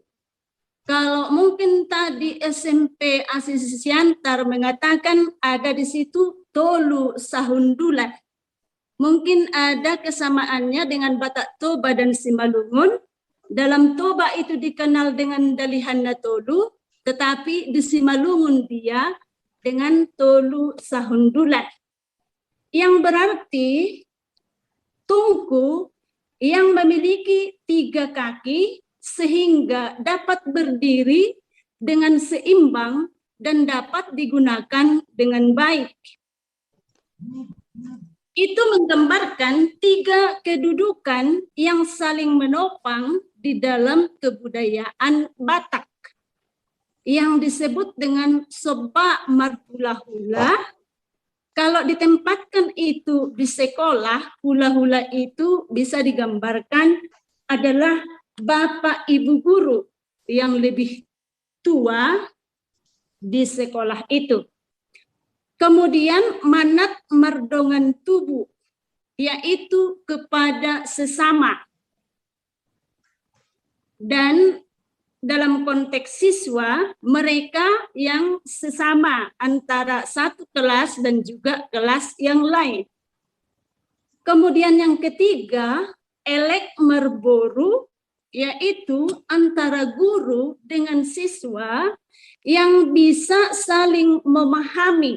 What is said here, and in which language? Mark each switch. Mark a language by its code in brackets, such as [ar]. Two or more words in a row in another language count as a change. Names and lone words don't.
[id] Kalau mungkin tadi SMP Asisi Siantar mengatakan ada di situ Tolu Sahundulat. Mungkin ada kesamaannya dengan Batak Toba dan Simalungun. Dalam Toba itu dikenal dengan Dalihan Natolu, tetapi di Simalungun dia dengan tolu sahundulan, yang berarti tungku yang memiliki 3 kaki sehingga dapat berdiri dengan seimbang dan dapat digunakan dengan baik. Itu menggambarkan 3 kedudukan yang saling menopang di dalam kebudayaan Batak yang disebut dengan [bbc] soba marhula-hula. [id] Kalau ditempatkan itu di sekolah, hula-hula itu bisa digambarkan adalah bapak ibu guru yang lebih tua di sekolah itu. Kemudian [bbc] manat mardongan tubuh, [id] yaitu kepada sesama. Dan dalam konteks siswa, mereka yang sesama antara satu kelas dan juga kelas yang lain. Kemudian yang ketiga, [bbc] elek merboru, [id] yaitu antara guru dengan siswa yang bisa saling memahami.